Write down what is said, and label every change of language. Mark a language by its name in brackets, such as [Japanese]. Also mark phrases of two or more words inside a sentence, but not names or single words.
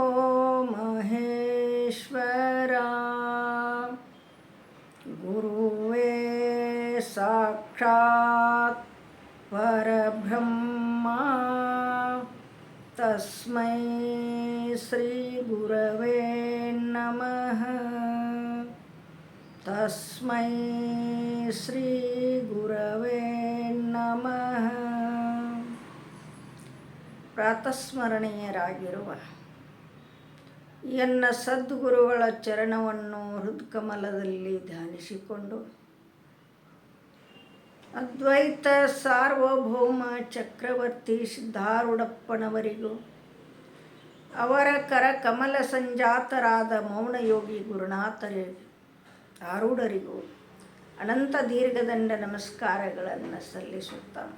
[Sanskrit] महेश्वरा गुरुवे साक्षात् परब्रह्मा तस्मै श्री गुरवे नमः तस्मै ಶ್ರೀ ಗುರವೇ ನಮಃ. [Kannada] ಪ್ರಾತಸ್ಮರಣೀಯರಾಗಿರುವ ಎನ್ನ ಸದ್ಗುರುಗಳ ಚರಣವನ್ನು ಹೃತ್ಕಮಲದಲ್ಲಿ ಧ್ಯಾನಿಸಿಕೊಂಡು ಅದ್ವೈತ ಸಾರ್ವಭೌಮ ಚಕ್ರವರ್ತಿ ಸಿದ್ಧಾರೂಢಪ್ಪನವರಿಗೂ ಅವರ ಕರ ಕಮಲ ಸಂಜಾತರಾದ ಮೌನಯೋಗಿ ಗುರುನಾಥರಿಗೂ ಆರೂಢರಿಗೂ ಅನಂತ ದೀರ್ಘದಂಡ ನಮಸ್ಕಾರಗಳನ್ನು ಸಲ್ಲಿಸುತ್ತ